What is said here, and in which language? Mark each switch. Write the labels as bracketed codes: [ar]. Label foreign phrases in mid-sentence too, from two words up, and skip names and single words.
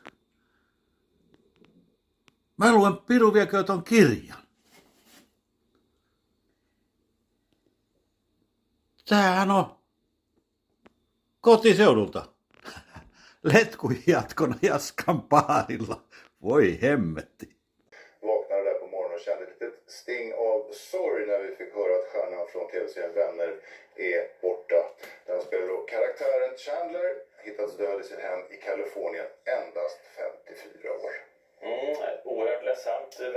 [fi] Mä luen Piru viekö ton kirjan. Tämähän on kotiseudulta. Letkun jatkona Jaskan baarilla. Voi hemmetti. [sv] Vaknade där på morgonen och kände ett litet sting av sorg när vi fick höra att stjärnan från tv-serien Vänner är borta. Den spelar då karaktären Chandler, hittats död i sitt hem i Kalifornien, endast 54 år. Oerhört ledsamt.